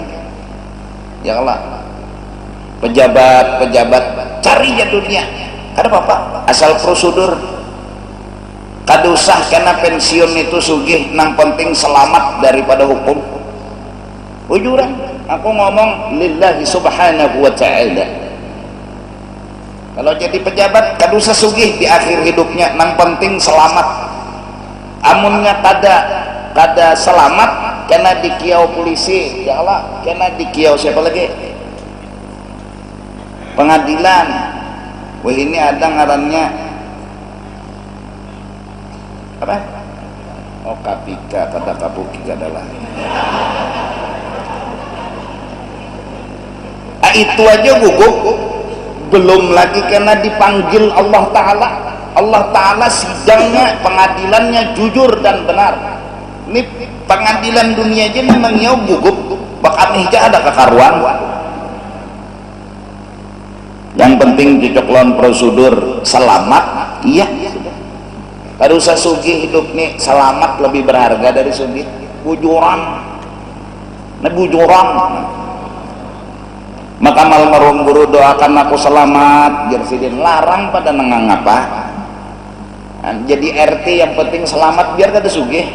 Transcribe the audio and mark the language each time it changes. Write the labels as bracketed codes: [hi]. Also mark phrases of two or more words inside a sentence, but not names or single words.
[ar] يا الله, [bjn] pejabat cari aja dunia kada apa-apa asal prosedur. Kada usah kena pensiun itu sugih, nang penting selamat daripada hukum. Ujuran aku ngomong [ar] لله سبحانه وتعالى. [bjn] Kalau jadi pejabat kada usah sugih di akhir hidupnya, nang penting selamat. Amunnya kada selamat kena dikiau polisi, [ar] يا الله, [bjn] kena dikiau siapa lagi? Pengadilan. Wah ini ada ngarannya apa? Oh KPK, kada kabuki kadalah. Itu aja gugup. Belum lagi kena dipanggil Allah Ta'ala. Allah Ta'ala sidangnya, pengadilannya jujur dan benar. Ini pengadilan dunia aja memang ya gugup, bakal aja ada kekaruan. Yang penting cocok lawan prosedur, selamat, iya. Kada usah sugih hidup nih, selamat lebih berharga dari sugih. Bujuran, nah bujuran. Maka almarhum guru doakan aku selamat, jersidin larang pada nengang apa. Jadi RT yang penting selamat biar kada sugih.